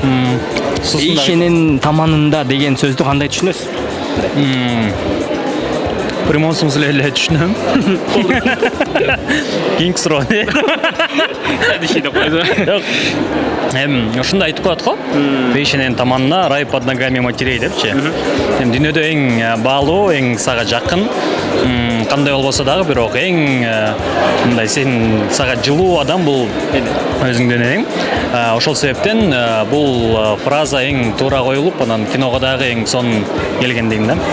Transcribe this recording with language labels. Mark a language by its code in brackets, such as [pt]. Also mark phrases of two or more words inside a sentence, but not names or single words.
[ky] Бейш эненин таманында деген сөздү кандай түшүнөсүз? [ru] Прямой смысле [ky] эле түшүнөм. Кийинки суроо. Ушундай айтып коет го. Бейш эненин таманына [ru] рай под ногами матерей [ky] депчи. Дүйнөдө эң баалуу, эң сага жакын, кандай болбосо дагы бирок эң мындай сен сага жылуу адам бул өзүңдөн эң. Ошол себептен бул фраза эң туура коюлуп, анан киного дагы эң сонун келген дейм да.